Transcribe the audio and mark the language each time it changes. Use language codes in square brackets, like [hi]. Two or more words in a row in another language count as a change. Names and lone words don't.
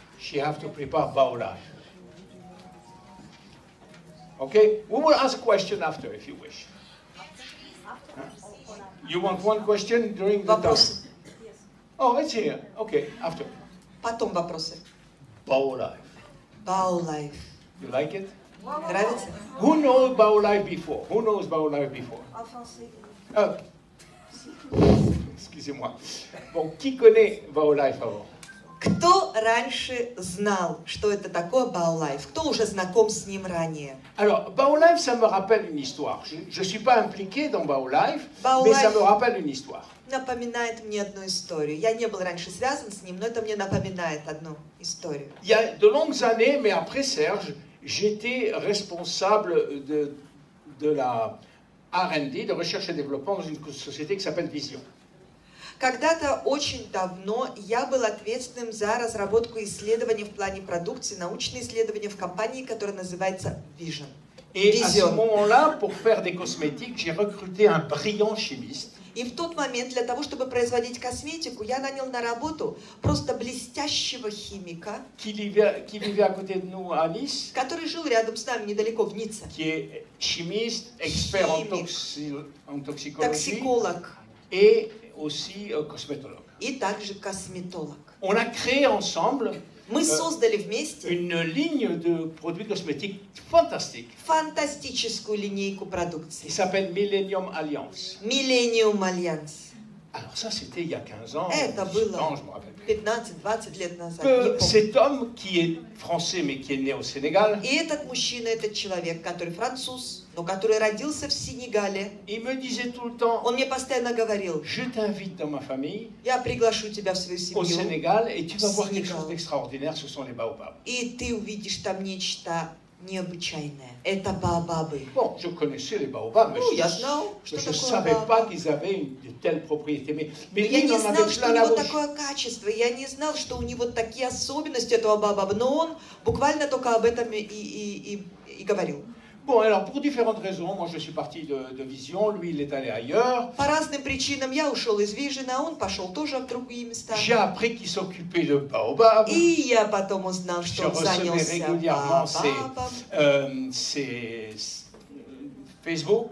[en] she have to prepare Bao Life. Okay? We will ask question after, if you wish. Huh? You want one question during the time? Oh, it's here. Okay, after. [ru] Потом вопросы. [en] Bao Life. Bao Life. You like it? [ru] Нравится? [en] Who knows Bao Life before? Who knows Bao Life before? [fr] Oh. Excusez-moi. Bon, qui connaît Bao Life avant? [ru] Кто раньше знал, что это такое Bao Life? Кто уже знаком с ним ранее? [fr] Alors, Bao Life, ça me rappelle une histoire. Je ne suis pas impliqué dans Bao Life, Bao mais Life ça me rappelle une histoire. [ru] Напоминает мне одну историю. Я не был раньше связан с ним, но это мне напоминает одну историю. [fr] Il y a de longues années, mais après Serge, j'étais responsable de la R&D, de recherche et développement, dans une société qui s'appelle Vision. [ru] Когда-то очень давно я был ответственным за разработку исследований в плане продукции, научные исследования в компании, которая называется Vision. [fr] Et à ce moment-là, pour faire des cosmétiques, j'ai recruté un brillant chimiste. [ru] И в тот момент для того, чтобы производить косметику, я нанял на работу просто блестящего химика, [fr] qui vivait à côté de nous à Nice, [ru] который жил рядом с нами, недалеко, в Ницце. [fr] qui est chimiste, expert en toxicologie, [ru] Токсиколог. [fr] Et aussi cosmétologue. [ru] И также косметолог. [fr] On a créé ensemble [ru] Мы создали вместе [fr] une ligne de produits cosmétiques fantastique. [ru] Фантастическую линейку продукции. [fr] Il s'appelle Millennium Alliance. [ru] Millennium Alliance. [fr] Alors ça, c'était il y a 15 ans. [ru] Это было [fr] Non, je me rappelle plus. [ru] 15-20 лет назад. [fr] Que cet homme qui est français mais qui est né au Sénégal, [ru] И этот мужчина, этот человек, который француз, но который родился в Сенегале, [fr] il me disait tout le temps, [ru] он мне постоянно говорил: [fr] je t'invite dans ma famille [ru] я приглашу тебя в свою [fr] au [ru] семью, [fr] Sénégal et tu vas voir quelque [ru] Sénégal. [fr] chose d'extraordinaire, ce sont les baobabs. [ru] и ты увидишь там нечто необычайное. Это баобабы. [fr] Bon, je connaissais les baobabs, mais [ru] Ну, [fr] je [ru] я знал, что [fr] ne [ru] такое [fr] savais [ru] баобаб. [fr] pas qu'ils avaient de telles propriétés. Mais [ru] Но [fr] lui, [ru] я [fr] il [ru] не [fr] en [ru] знал, [fr] avait [ru] что [fr] plein [ru] у [fr] la [ru] него [fr] bouche. [ru] такое качество, я не знал, что у него такие особенности этого баобаба, но он буквально только об этом и говорил. [fr] Bon, alors pour différentes raisons, moi je suis parti de Vision, lui il est allé ailleurs. [ru] По разным причинам я ушел из Vision, а он пошел тоже в другие места. [fr] J'ai appris qu'il s'occupait de baobab. [ru] И я потом узнал, [fr] Je [ru] что он [fr] recevais [ru] занялся [fr] régulièrement [ru] баобабом. [fr] ses Facebook.